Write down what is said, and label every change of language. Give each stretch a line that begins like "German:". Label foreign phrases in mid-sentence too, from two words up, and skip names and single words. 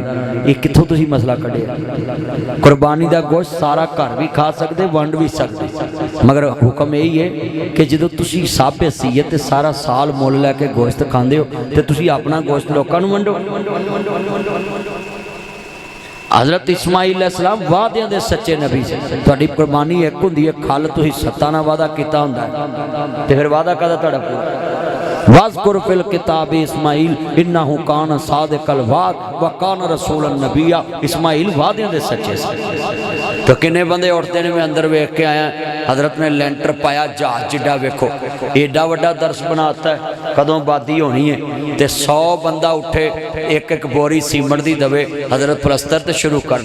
Punjabi: یہ کتھوں تسیں مسئلہ کڈھیا؟ قربانی دا گوشت سارا گھر بھی کھا سکدے، ونڈ بھی سکدے، مگر حکم یہی ہے کہ جدوں تسیں صاحب حیثیت تے سارا سال مل لیکے گوشت کھاندے ہو تے تسیں اپنا گوشت لوکاں نوں ونڈو. حضرت اسماعیل علیہ السلام وادیاں دے سچے نبی سے. تہاڈی قربانی ایک ہوندی ہے کھل، تسیں ستاں نال وعدہ کیتا ہوندا ہے تے فیر وعدہ کادا تہاڈا پورا?
Arabic: واذكر في الكتاب إسماعيل إنه كان صادق الوعد وكان رسولا نبيا.
Punjabi: اسماعیل وادیاں دے سچے سے۔ تو کنے بندے اٹھتے نے، میں اندر ویکھ کے آیا، حضرت نے لینٹر پایا جہاز جڈا، ویکھو ایڈا وڈا درش بناتا ہے، کدوں بادی ہونی ہے تے 100 بندا اٹھے، ایک ایک بوری سیمٹ دی دوے، حضرت پلستر تے شروع کر.